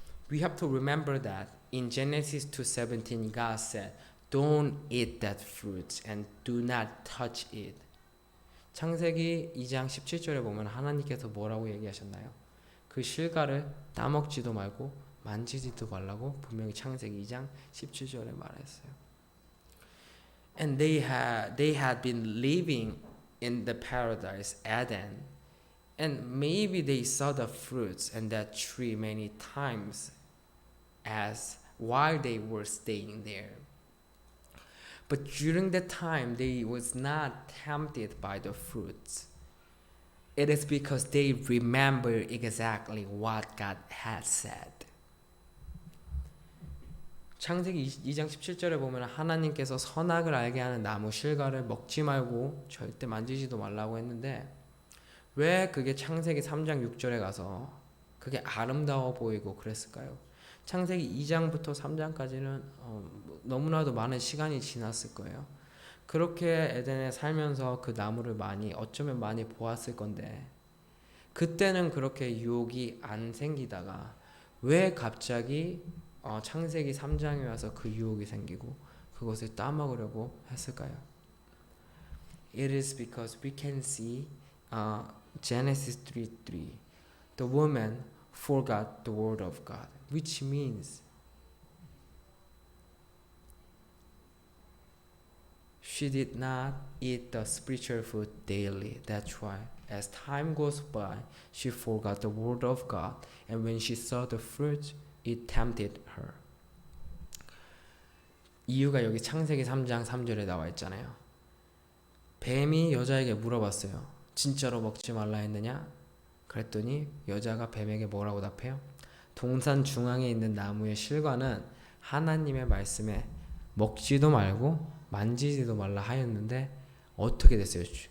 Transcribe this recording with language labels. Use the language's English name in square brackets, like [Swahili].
[English] We have to remember that in Genesis 2:17 God said, Don't eat that fruit and do not touch it. [Korean] 창세기 2장 17절에 보면 하나님께서 뭐라고 얘기하셨나요? 그 실과를 따먹지도 말고 만지지도 말라고 분명히 창세기 2장 17절에 말했어요. [English] And they had been living in the paradise Eden, and maybe they saw the fruits and that tree many times as while they were staying there. But during that time they was not tempted by the fruits. It is because they remember exactly what God had said. [Korean] 창세기 2장 17절에 보면 하나님께서 선악을 알게 하는 나무 실과를 먹지 말고 절대 만지지도 말라고 했는데 왜 그게 창세기 3장 6절에 가서 그게 아름다워 보이고 그랬을까요? 창세기 2장부터 3장까지는 너무나도 많은 시간이 지났을 거예요. 그렇게 에덴에 살면서 그 나무를 어쩌면 많이 보았을 건데 그때는 그렇게 유혹이 안 생기다가 왜 갑자기 창세기 3장에 와서 그 유혹이 생기고 그것을 따먹으려고 했을까요? [English] It is because we can see Genesis 3:3. The woman forgot the word of God, which means she did not eat the spiritual food daily. That's why, as time goes by, she forgot the word of God, and when she saw the fruit, it tempted her. [Korean] 이유가 여기 창세기 3장 3절에 나와 있잖아요. 뱀이 여자에게 물어봤어요. 진짜로 먹지 말라 했느냐? 그랬더니 여자가 뱀에게 뭐라고 답해요? 동산 중앙에 있는 나무의 실과는 하나님의 말씀에 먹지도 말고 만지지도 말라 하였는데 어떻게 됐어요?